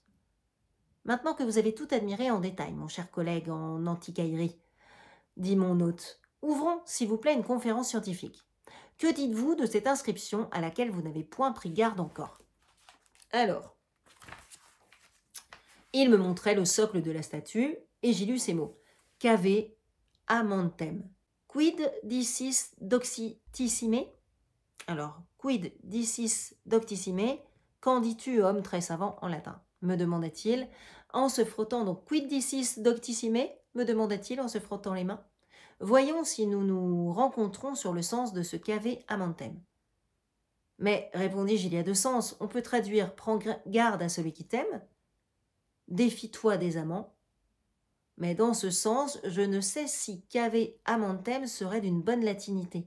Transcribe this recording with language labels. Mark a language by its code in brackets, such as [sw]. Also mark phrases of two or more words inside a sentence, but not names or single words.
[fr] Maintenant que vous avez tout admiré en détail, mon cher collègue en antiquaillerie, dit mon hôte, ouvrons, s'il vous plaît, une conférence scientifique. Que dites-vous de cette inscription à laquelle vous n'avez point pris garde encore? Alors, il me montrait le socle de la statue, et j'y lus ces mots. [la] Cave amantem. Quid dicis doctissime? [fr] Alors, [la] quid dicis doctissime? [fr] Qu'en dis-tu, homme très savant, en latin? Me demanda-t-il, en se frottant donc. [la] Quid dicis doctissime? [fr] me demanda-t-il en se frottant les mains. Voyons si nous nous rencontrons sur le sens de ce qu'avait Amantem. Mais, répondis-je, il y a deux sens. On peut traduire « prends garde à celui qui t'aime »,« défie-toi des amants ». Mais dans ce sens, je ne sais si [la] cave amantem [fr] serait d'une bonne latinité.